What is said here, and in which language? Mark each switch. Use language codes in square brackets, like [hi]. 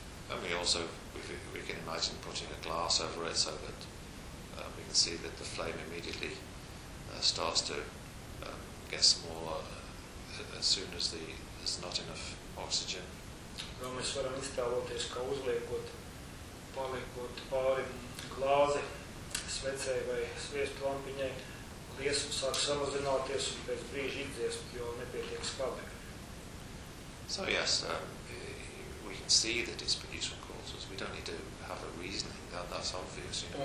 [en] And we also, we can imagine putting a glass over it so that we can see that the flame immediately starts to get smaller as soon as there's not enough oxygen. [lv] Vēl mēs varam iztēloties, ka uzliekot, paliekot pāri glāzi svecei vai sviestu lampiņai, liesma sāk samazināties un pēc brīža izdziest, jo nepietiek skābi. [en] So yes, we can see that it's produced from causes. We don't need to have a reasoning, that's obvious, you know,